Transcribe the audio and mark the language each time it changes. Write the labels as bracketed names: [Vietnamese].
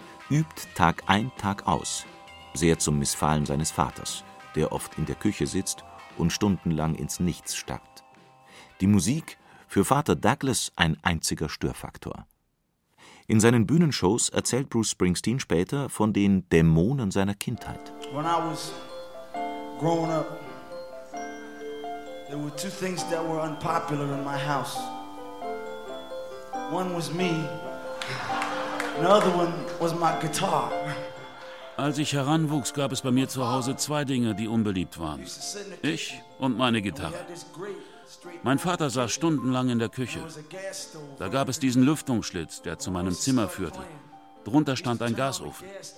[German] Übt Tag ein, Tag aus. Sehr zum Missfallen seines Vaters, der oft in der Küche sitzt und stundenlang ins Nichts starrt. Die Musik, für Vater Douglas ein einziger Störfaktor. In seinen Bühnenshows erzählt Bruce Springsteen später von den Dämonen seiner Kindheit. [English] When I was growing up, there were 2 things that were unpopular in my house. One was me, another one was my guitar. [German] Als ich heranwuchs, gab es bei mir zu Hause 2 Dinge, die unbeliebt waren. Ich und meine Gitarre. Mein Vater saß stundenlang in der Küche. Da gab es diesen Lüftungsschlitz, der zu meinem Zimmer führte. Drunter stand ein Gasofen.